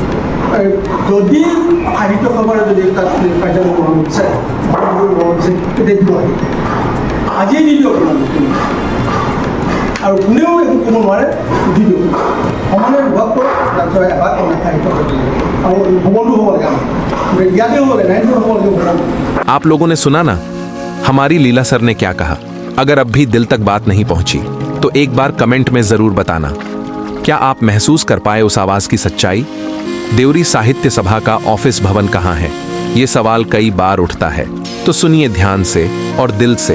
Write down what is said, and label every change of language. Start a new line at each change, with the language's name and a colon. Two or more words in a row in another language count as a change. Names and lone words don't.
Assamese: যদি সাহিত্য সভাৰে যদি তাত কাৰ্যালয় বনাব বিচাৰে তেতিয়া দিব আহি আজিয়ে দি দিয়ক আৰু কোনেও একো ক'ব নোৱাৰে, দি দিয়ক সমানে বিভাগ কৰক। তাৰপিছত এবাৰ সাহিত্য আৰু ভৱনটো হ'ব লাগে আমাৰ ইয়াতে হ'ব লাগে, নাইনটো হ'ব লাগে ভৱন।
Hindi: आप लोगों ने सुना ना हमारी लीला सर ने क्या कहा। अगर अब भी दिल तक बात नहीं पहुंची तो एक बार कमेंट में जरूर बताना, क्या आप महसूस कर पाए उस आवाज की सच्चाई। देवरी साहित्य सभा का ऑफिस भवन कहाँ है, ये सवाल कई बार उठता है, तो सुनिए ध्यान से और दिल से।